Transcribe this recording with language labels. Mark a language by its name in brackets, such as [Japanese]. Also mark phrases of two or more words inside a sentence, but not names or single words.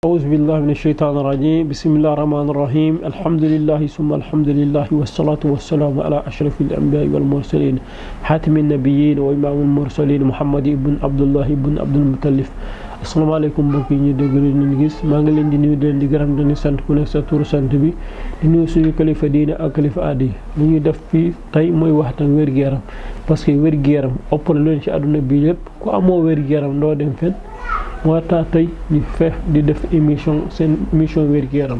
[Arabic] أعوذ بالله من الشيطان الرجيم بسم الله الرحمن الرحيم الحمد لله ثم الحمد لله والصلاة والسلام على أشرف الأنبياء والمرسلين حاتم النبيين وإمام المرسلين [Wolof] محمد بن عبد الله بن عبد المطلب asalaamaaleykum mbokk yi ñu déglu ñu gis maa ngi leen di nuyu di leen di gërëm di sant ku nekk sa tur sant bi di nuyu suñu kilifa diine ak kilifa aada yi lu ñuy def fii tey mooy waxtaan wér-gu-yaram [French] parce que [Wolof] wér-gu-yaram ëpp na leen ci àdduna bi yëpp ku amoo wér-gu-yaram doo dem fenn moo tax tey ñu di def seen émission wér-gu-yaram.